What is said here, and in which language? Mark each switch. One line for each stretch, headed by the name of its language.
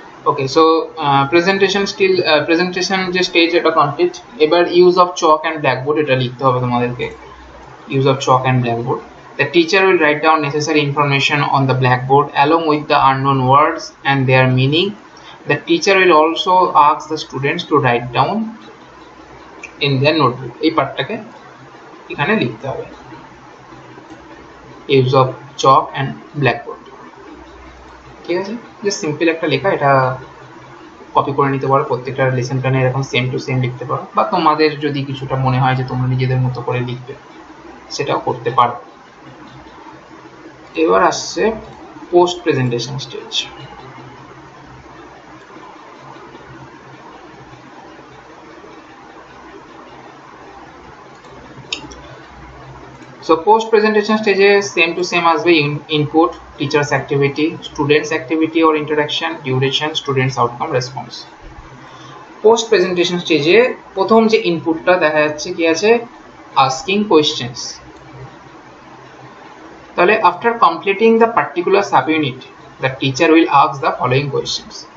Bangla: ওকে, so presentation যে stage এটা complete. এবার use of Chak and blackboard এটা লিখতে হবে তোমাদেরকে, use of chalk and blackboard.
English: The teacher will write down necessary information on the blackboard along with the unknown words and their meaning. The teacher will also ask the students to write down in their notebook.
Bangla: এই পার্টটাকে এখানে লিখতে হবে, use of chalk and blackboard। ঠিক আছে, just simple একটা লেখা, এটা copy করে নিতে পারো, প্রত্যেকটা লেসন প্ল্যানে এরকম সেম টু সেম লিখতে পারো, বা তোমাদের যদি কিছুটা মনে হয় যে তোমরা নিজেদের মতো করে লিখবে সেটাও করতে পারো। এবার আসছে post presentation stage.
English: So post presentation stage same to same আসবে, input, teachers activity, students activity or interaction, duration, students outcome, response।
Bangla: Post presentation স্টেজে প্রথম যে ইনপুটটা দেখা যাচ্ছে কি আছে, asking questions।
English: তাহলে after completing the particular sub unit the teacher will ask the following questions.